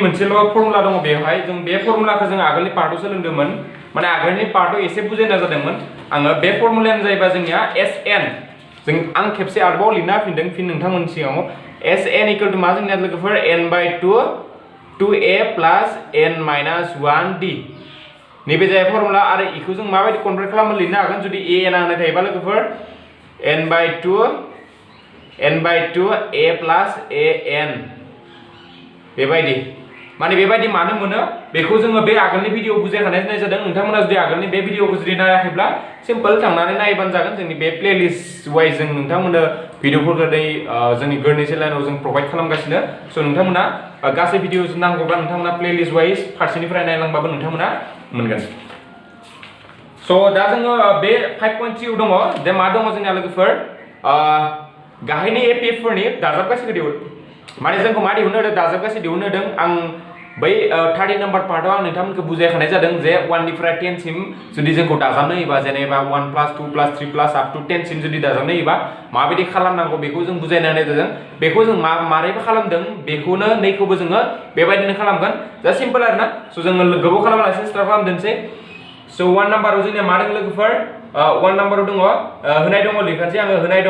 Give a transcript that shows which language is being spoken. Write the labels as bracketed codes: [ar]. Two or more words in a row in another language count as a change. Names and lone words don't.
[brx] मोनसेल' फर्मुला दङ बेवहाय जों बे फर्मुलाखौ जों आगोलनि पार्टआव सोलोंदोंमोन माने आगोलनि पार्टआव एसे बुजायना जादोंमोन आङो बे फर्मुलायानो जाहैबाय जोंनिया SN जों आं खेबसे आरोबाव लिरना होफिनदों फिन नोंथांमोननि सिगाङाव SN [en] equal to [brx] मा जोंनिया लोगोफोर n/2 2a plus n-1d नैबे जाय फर्मुला आरो इखौ जों माबायदि कन्भार्ट खालामनो लिरनो हागोन जुदि a n होनाय थायोबा लोगोफोर n/2 a plus an बेबायदि माने बेबायदि मानो मोनो बेखौ जोङो बे आगोलनि भिडिअ बुजायखानाय जादों नोंथांमोना जुदि आगोलनि बे भिडिअखौ जुदि नायाखैब्ला सिम्पल थांनानै नायबानो जागोन जोंनि बे [en] playlist wise [brx] जों नोंथांमोननो भिडिअफोरखौ जोंनि गोरलै चेनेलाव जों प्रोभाइड खालामगासिनो सो नोंथांमोना गासै भिडिअ नांगौब्ला नोंथांमोना [en] playlist wise [brx] फारसेनिफ्राय नायलांबाबो नोंथांमोना मोनगोन सो दा जोङो बे 5.3 दङ दा मा दङ जोंना लोगोफोर गाहायनि एपिएफफोरनि दाजाबगासैखौ दिहुन माने जोंखौ मा दिहुननो होदों दाजाबगासै दिहुननो होदों आं बै 30 नाम्बार पार्टआव आं नोंथांमोनखौ बुजायखानाय जादों जे 1 निफ्राय 10 सिम जुदि जोंखौ दाजाबनो होयोबा जेनेबा 1 + 2 + 3 + [en] up to [brx] 10 सिम जुदि दाजाबनो होयोबा माबायदि खालामनांगौ बेखौ जों बुजायना होनाय जादों बेखौ जों मारैबो खालामदों बेखौनो नैखौबो जोङो बेबायदिनो खालामगोन जा सिम्पल आरोना सो जोङो गोबाव खालामालासिनो स्टार्ट खालामदोंसै सो 1 नाम्बाराव जोंनिया मा दं लोगोफोर 1 नाम्बाराव दङ होनाय दङ लिरखानोसै आङो